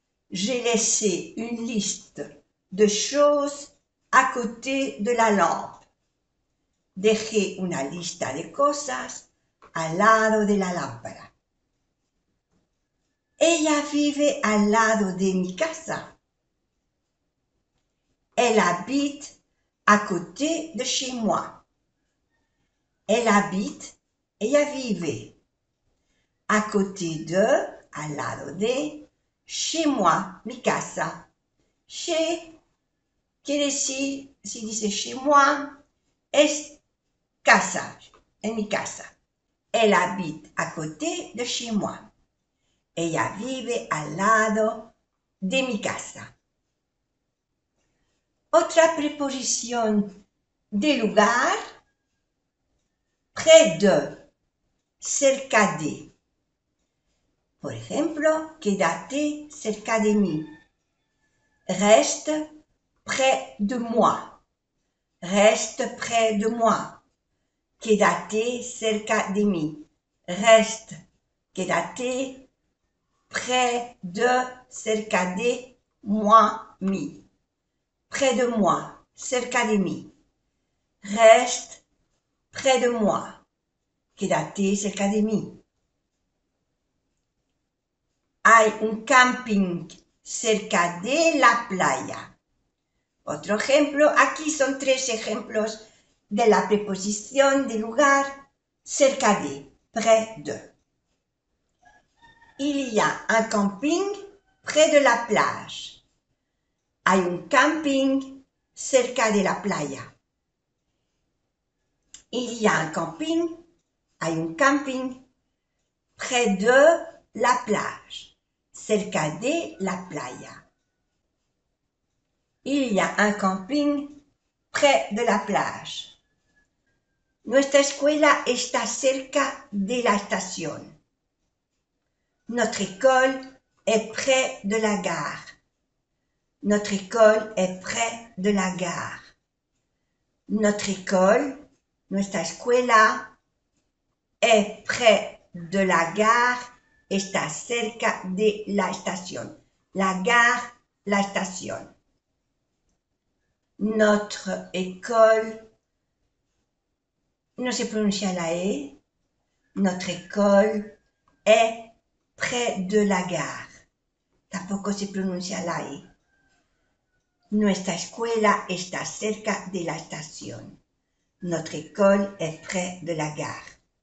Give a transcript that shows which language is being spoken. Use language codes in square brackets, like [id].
[fr] J'ai laissé une liste de choses à côté de la lampe. [es] Dejé una lista de cosas al lado de la lámpara. Ella vive al lado de mi casa. [fr] Elle habite à côté de chez moi. Elle habite, [es] ella vive. [fr] À côté de, [es] al lado de, [fr] chez moi, [es] mi casa. Chez, quiere decir, si dice [fr] chez moi, [es] es casa, en mi casa. [fr] Elle habite à côté de chez moi. [es] Ella vive al lado de mi casa. Otra preposición de lugar, [fr] près de, [es] cerca de. Por ejemplo, quédate cerca de mí. [fr] Reste près de moi. Reste près de moi. [es] Quédate cerca de mí. [fr] Reste, [es] quédate [fr] près de, [es] cerca de, moi, mi. [fr] Près de moi, [es] cerca de mí. [fr] Reste près de moi. [es] Quédate cerca de mí. Hay un camping cerca de la playa. Otro ejemplo, aquí son 3 ejemplos de la preposición de lugar, cerca de, [fr] près de. Il y a un camping près de la plage. [es] Hay un camping cerca de la playa. [fr] Il y a un camping, [es] hay un camping [fr] près de la plage, [es] cerca de la playa. [fr] Il y a un camping près de la plage. [es] Nuestra escuela está cerca de la estación. [fr] Notre école est près de la gare. Notre école est près de la gare. Notre école, [es] nuestra escuela, [fr] est près de la gare, [es] está cerca de la estación. [fr] La gare, [es] la estación. [fr] Notre école, [es] no se pronuncia la E. [fr] Notre école est près de la gare. [es] Tampoco se pronuncia la E. Nuestra escuela está cerca de la estación. [fr] Notre école est près de la gare.